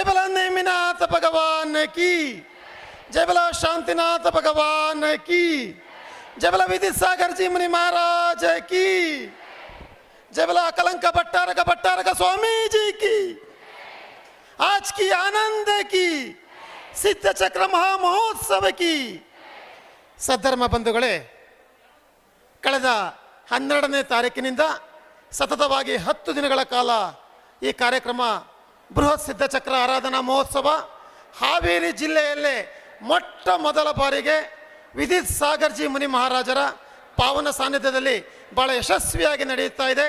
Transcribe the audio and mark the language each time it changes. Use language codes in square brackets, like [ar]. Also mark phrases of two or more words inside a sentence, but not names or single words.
[hi] बोलो नेमिनाथ भगवान की, जय बोलो शांतिनाथ भगवान की, जय बोलो विद्यासागर जी मुनि महाराज की, जय बोलो कलंक भट्टारक स्वामी जी की, आज की आनंद की सिद्ध चक्र महामहोत्सव की. [kn] ಸದ್ಧರ್ಮ ಬಂಧುಗಳೇ, ಕಳೆದ 12ನೇ ತಾರೀಕಿನಿಂದ ಸತತವಾಗಿ 10 ದಿನಗಳ ಕಾಲ ಈ ಕಾರ್ಯಕ್ರಮ ಬೃಹತ್ ಸಿದ್ಧಚಕ್ರ ಆರಾಧನಾ ಮಹೋತ್ಸವ ಹಾವೇರಿ ಜಿಲ್ಲೆಯಲ್ಲೇ ಮೊಟ್ಟ ಮೊದಲ ಬಾರಿಗೆ ವಿದಿತ್ ಸಾಗರ್ಜಿ ಮುನಿ ಮಹಾರಾಜರ ಪಾವನ ಸಾನ್ನಿಧ್ಯದಲ್ಲಿ ಭಾಳ ಯಶಸ್ವಿಯಾಗಿ ನಡೆಯುತ್ತಾ ಇದೆ.